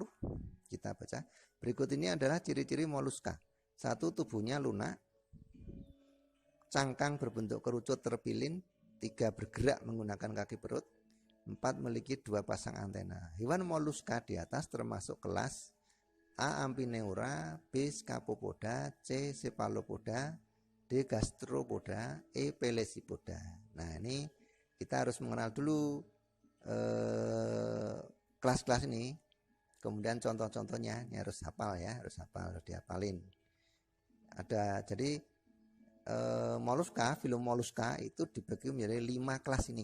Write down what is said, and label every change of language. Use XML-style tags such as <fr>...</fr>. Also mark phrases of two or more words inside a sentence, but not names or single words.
<id>Kita baca. Berikut ini adalah ciri-ciri moluska. 1. Tubuhnya lunak. Cangkang berbentuk kerucut terpilin. 3. Bergerak menggunakan kaki perut. 4. Memiliki 2 pasang antena. Hewan moluska di atas termasuk kelas A. Amphineura, B. Scapopoda, C. Cephalopoda, D. Gastropoda, E. Pelecypoda. Nah, ini kita harus mengenal dulu kelas-kelas ini. Kemudian contoh-contohnya ini harus hafal ya, harus dihafalin. Ada jadi moluska, filum moluska itu dibagi menjadi 5 kelas ini.</id>